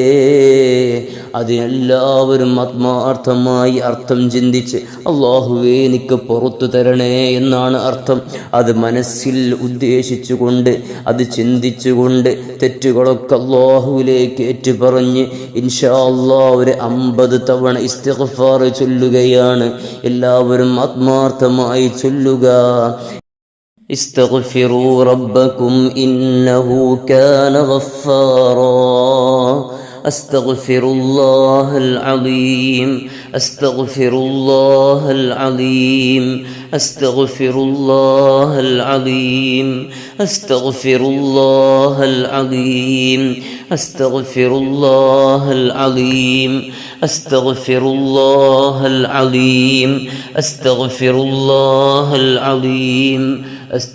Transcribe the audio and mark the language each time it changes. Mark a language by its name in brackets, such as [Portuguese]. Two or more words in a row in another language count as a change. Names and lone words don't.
[Malayalam] അതിനെല്ലാവരും ആത്മാർത്ഥമായി അർത്ഥം ചിന്തിച്ച് അല്ലാഹുവേ എനിക്ക് പുറത്തു തരണേ എന്നാണ് അർത്ഥം. അത് മനസ്സിൽ ഉദ്ദേശിച്ചുകൊണ്ട്, അത് ചിന്തിച്ചുകൊണ്ട് തെറ്റുകളൊക്കെ അല്ലാഹുവിലേക്ക് ഏറ്റുപറഞ്ഞ് [Arabic] إن شاء الله [Malayalam] ഒരു 50 തവണ ഇസ്തിഗ്ഫാർ ചൊല്ലുകയാണ്. എല്ലാവരും ആത്മാർത്ഥമായി ചൊല്ലുക. [Arabic] استغفروا ربكم إنه كان غفارا أستغفر الله العظيم أستغفر الله العظيم أستغفر الله العظيم أستغفر الله العظيم أستغفر الله العظيم أستغفر الله العظيم أستغفر الله العظيم